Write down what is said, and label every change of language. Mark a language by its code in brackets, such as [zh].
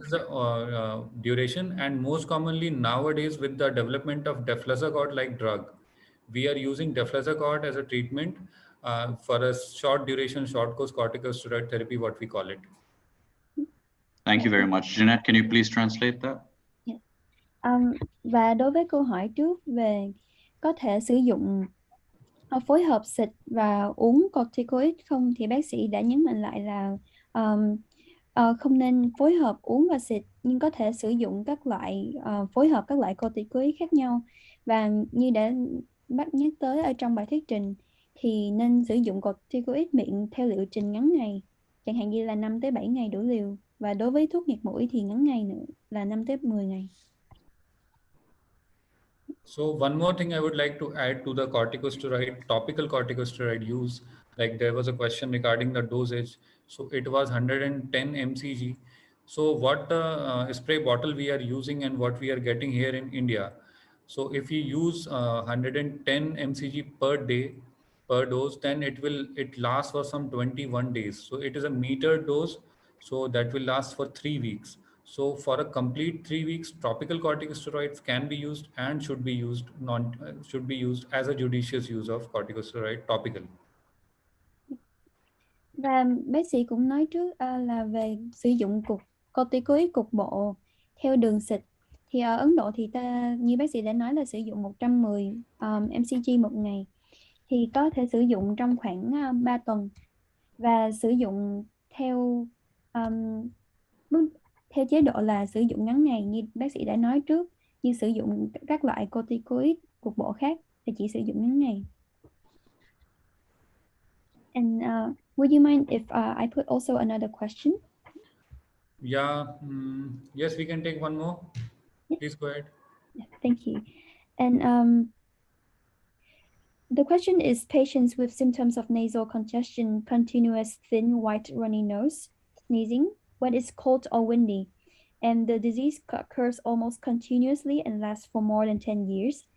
[en] is the duration, and most commonly nowadays with the development of deflazacort like drug, we are using deflazacort as a treatment for a short duration, short course corticosteroid therapy, what we call it. Thank you very much. Jeanette, can you please translate that? Yeah. [vi] Và đối với câu hỏi trước về có thể sử dụng phối hợp xịt và uống corticoid không, thì bác sĩ đã nhấn mạnh lại là không nên phối hợp uống và xịt, nhưng có thể sử dụng các loại phối hợp các loại corticoid khác nhau. Và như đã bác nhắc tới ở trong bài thuyết trình thì nên sử dụng corticoid miệng theo liệu trình ngắn ngày, chẳng hạn như là 5 tới 7 ngày đủ liều, và đối với thuốc nghẹt mũi thì ngắn ngày nữa là 5 tới 10 ngày. [en] So one more thing I would like to add to the corticosteroid, topical corticosteroid use. Like there was a question regarding the dosage. So it was 110 mcg. So what the spray bottle we are using and what we are getting here in India. So if you use 110 mcg per day per dose, then it lasts for some 21 days. So it is a metered dose. So that will last for 3 weeks. So for a complete 3 weeks, topical corticosteroids can be used and should be used as a judicious use of corticosteroid topical. [vi] Và bác sĩ cũng nói trước là về sử dụng corticoid cục bộ theo đường xịt. Thì ở Ấn Độ thì như bác sĩ đã nói là sử dụng 110 mcg một ngày. Thì có thể sử dụng trong khoảng 3 tuần và sử dụng theo theo chế độ là sử dụng ngắn ngày như bác sĩ đã nói trước, như sử dụng các loại corticoid cục bộ khác thì chỉ sử dụng ngắn ngày. [en] And would you mind if I put also another question? Yeah, yes, we can take one more. Yeah. Please go ahead. Yeah, thank you. And the question is, patients with symptoms of nasal congestion, continuous thin white runny nose, sneezing when it's cold or windy, and the disease occurs almost continuously and lasts for more than 10 years.